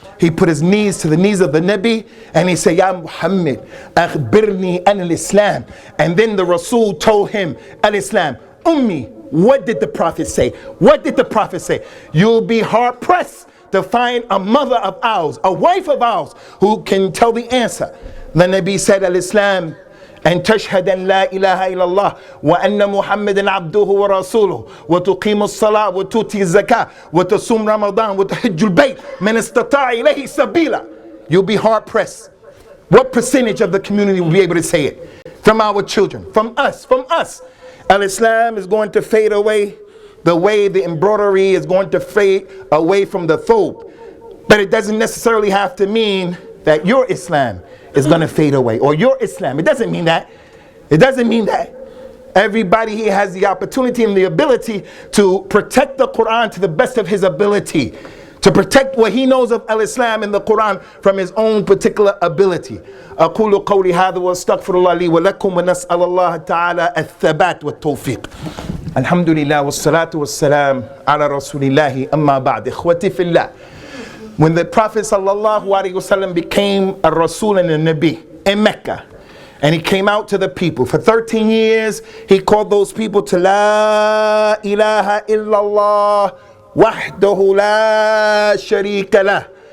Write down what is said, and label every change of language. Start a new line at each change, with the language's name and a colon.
English: He put his knees to the knees of the Nabi and he said, Ya Muhammad,
Arabic: akhbirni an al-Islam.
English: And then the Rasul told him, al-Islam. Ummi, what did the Prophet say? What did the Prophet say? You'll be hard pressed to find a mother of ours, a wife of ours, who can tell the answer. The Nabi said, al-Islam,
Arabic: أن تشهد أن لا إله إلا الله وأن محمدا عبده ورسوله وتقيم الصلاة وتؤتي الزكاة وتصوم رمضان وتحج البيت من استطاع إليه سبيلا.
English: You'll be hard pressed. What percentage of the community will be able to say it? From our children, from us, from us. Al-Islam is going to fade away the way the embroidery is going to fade away from the thobe. But it doesn't necessarily have to mean that your Islam is going to fade away, or your Islam. It doesn't mean that. It doesn't mean that. Everybody here has the opportunity and the ability to protect the Qur'an to the best of his ability, to protect what he knows of al-Islam and the Qur'an from his own particular ability.
Arabic: أقول قولي هذا واستغفر الله لي ولكم ونسأل الله تعالى الثبات والتوفيق. الحمد لله والصلاة والسلام على رسول الله أما بعد إخوتي في الله.
English: When the Prophet sallallahu alaihi wasallam became a Rasul and a Nabi in Mecca, and he came out to the people for 13 years, he called those people to
Arabic: La ilaha illallah wahdahu la sharika lah.